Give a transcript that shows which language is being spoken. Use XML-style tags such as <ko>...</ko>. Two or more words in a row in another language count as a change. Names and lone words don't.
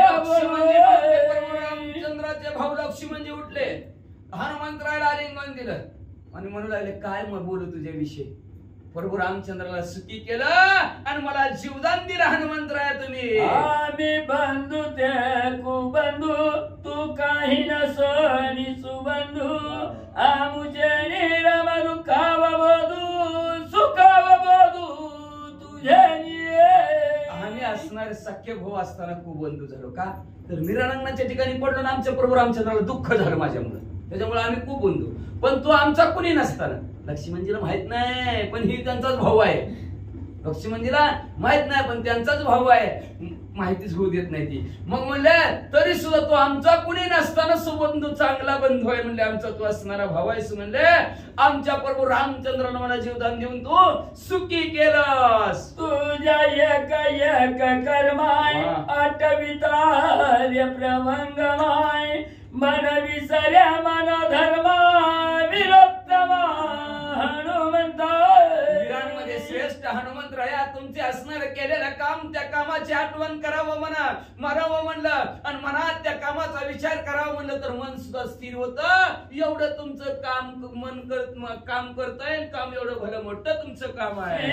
<mr>रामचंद्राचे भाऊ लक्ष्मणजी उठले, हनुमंतरायाला आलिंगन दिलं आणि म्हणू लागले काय मग बोलू तुझ्याविषयी. प्रभू रामचंद्राला सुखी केलं आणि मला जीवदान दिलं हनुमंतराया तुम्ही. आम्ही बंधू ते कुबंधू तू काही नसोनी सुबंधू आमुचे निरम दुःखाव बोधू सुखाव बोधू तुझे आम्ही असणारे सख्य भाऊ असताना कुबंधू झालो का तर मीरांगणाच्या ठिकाणी पडलो ना आमच्या प्रभू रामचंद्राला दुःख झालं माझ्यामुळे त्याच्यामुळे आम्ही कुबंधू पण तो आमचा कुणी नसताना लक्ष्मणजीला माहित नाही पण ही त्यांचाच भाऊ आहे लक्ष्मणजीला माहित नाही पण त्यांचाच भाऊ आहे माहितीच होऊ देत नाही ती मग म्हणले तरी सुद्धा तो आमचा कुणी नसताना सुबंधू चांगला बंधू आहे म्हणले आमचा तो असणारा भाऊ आहेस म्हणले आमच्या प्रभू रामचंद्रानं मला जीवदान देऊन तू सुखी केलंस तुझ्या एक एक कर्माय आठवितार्य प्रभंगमाय मन विसर्या मन धर्मा विरोत्तमा हनुमंत वीरांमध्ये श्रेष्ठ हनुमंतराया तुमचे असणार केलेलं काम त्या कामाची आठवण करावं म्हणा मारावं म्हणलं आणि मनात त्या कामाचा विचार करावा म्हणलं तर मन सुद्धा स्थिर होतं एवढं तुमचं काम करतंय काम एवढं भलं मोठं तुमचं काम आहे</mr>